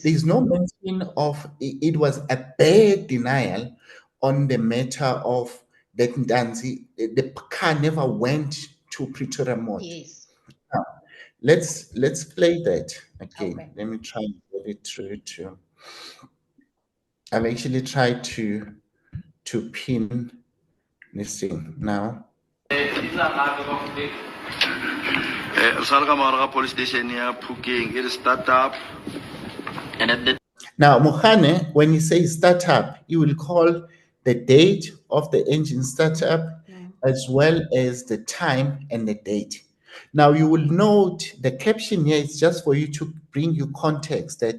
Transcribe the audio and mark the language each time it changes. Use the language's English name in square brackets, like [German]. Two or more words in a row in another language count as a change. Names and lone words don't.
[English] There's no mention of it was a bad denial on the matter of that Ntanzi, the car never went to Pretoria Mall. Yes. Now, let's play that again. Okay. Let me try and get it through to. I've actually tried to pin this thing now. Salga police station ya Phokeng, it is start up. And at the Now, Mohane, when he says startup, he will call the date of the engine startup as well as the time and the date. Now, you will note the caption here is just for you to bring you context that